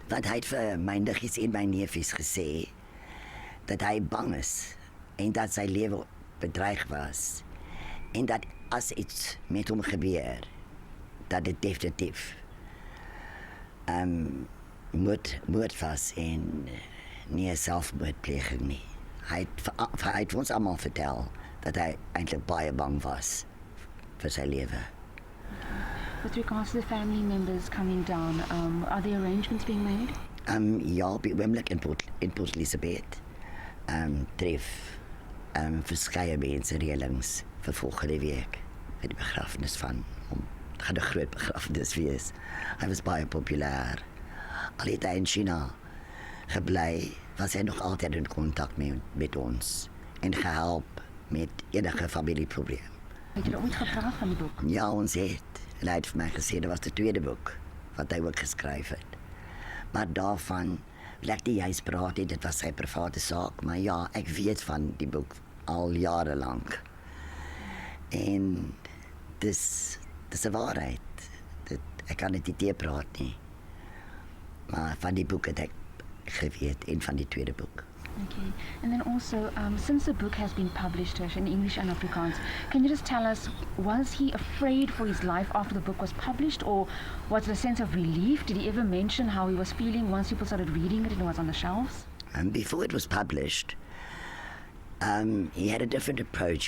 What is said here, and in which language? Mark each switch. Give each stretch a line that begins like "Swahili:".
Afrikaans: Want hy het vir my niggies en my neefies gesê dat hy bang is en dat sy lewe bedreig was en dat as iets met hom gebeur, dat dit definitief moord was en nie 'n selfmoordpleging nie. Hy het ons allemaal vertel dat hy eintlik baie bang was vir sy lewe.
English: With regards to the family members coming down, are the arrangements being made?
Afrikaans: Ja, op die oomblik in Port Elizabeth tref verskeie mense reëlings vir volgende week vir die begrafenis van hom. Het gaan 'n groot begrafenis wees. Hy was baie populair. Al het hy in China gebly, was hy nog altyd in kontak met ons en gehelp met enige familieprobleem. Het julle ooit gepraat van die boek? Ja, ons het. En hy het vir my gesê, dat was die tweede boek wat hy ook geskryf het. Maar daarvan wil ek nie juist praat nie, dit was sy private saak, maar ja, ek weet van die boek al jare lank. En dis 'n waarheid. Ek kan dit nie teëpraat nie. Maar van die boek het ek geweet en van die tweede boek. Okay.
English: And then also, since the book has been published in English and Afrikaans, can you just tell us, was he afraid for his life after the book was published, or was it a sense of relief? Did he ever mention how he was feeling once people started reading it and it was on the shelves? Before it was published, he had a different approach.